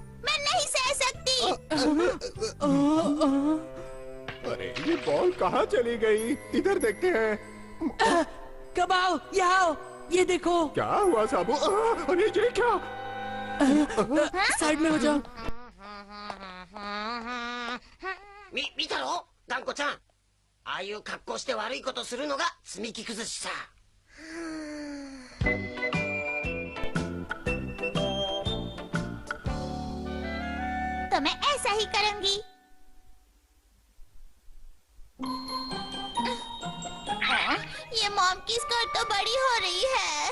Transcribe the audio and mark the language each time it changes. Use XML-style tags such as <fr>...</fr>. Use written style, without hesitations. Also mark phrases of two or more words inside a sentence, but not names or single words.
<hi>मैं नहीं सह सकती। अरे ये बॉल कहाँ चली गई? इधर देखते हैं। कब आओ, यहाँ आओ, ये देखो। क्या हुआ साबू? अरे ये क्या? साइड में हो जाओ।</hi> <ja>見たろガンコちゃん。ああいう格好して悪いことするのが積み木崩しさ。</ja> <hi>तो मैं ऐसा ही करूंगी। ये मॉम की स्कर्ट तो बड़ी हो रही है।</hi>